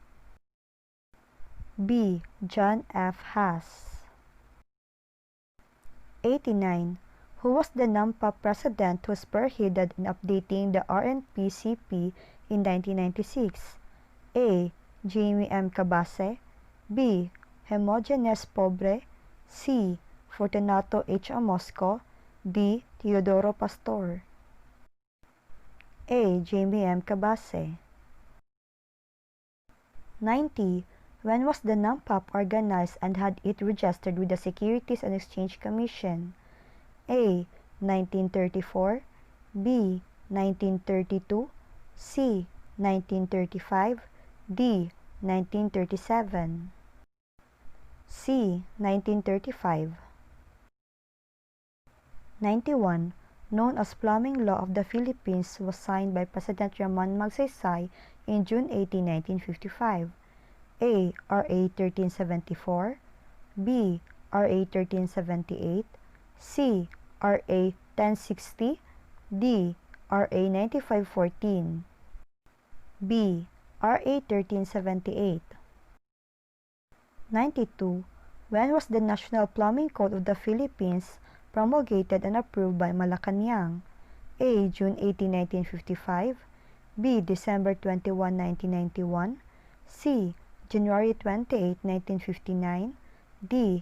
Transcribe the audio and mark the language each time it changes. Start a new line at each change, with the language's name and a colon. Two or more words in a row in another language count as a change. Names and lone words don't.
English: B. John F. Haas. 89. Who was the NAMPAP President who spearheaded in updating the RNPCP in 1996? A. Jaime M. Cabase, B. Hermogenes Pobre, C. Fortunato H. Amosco, D. Teodoro Pastor. A. Jaime M. Cabase. 90. When was the NAMPAP organized and had it registered with the Securities and Exchange Commission? A. 1934, B. 1932, C. 1935, D. 1937. C. 1935. 91. Known as Plumbing Law of the Philippines was signed by President Ramon Magsaysay in June 18, 1955. A. RA 1374, B. RA 1378, C. RA 1060, D. RA 9514. B. RA 1378. 92. When was the National Plumbing Code of the Philippines promulgated and approved by Malacañang? A. June 18, 1955, B. December 21, 1991, C. January 28, 1959, D.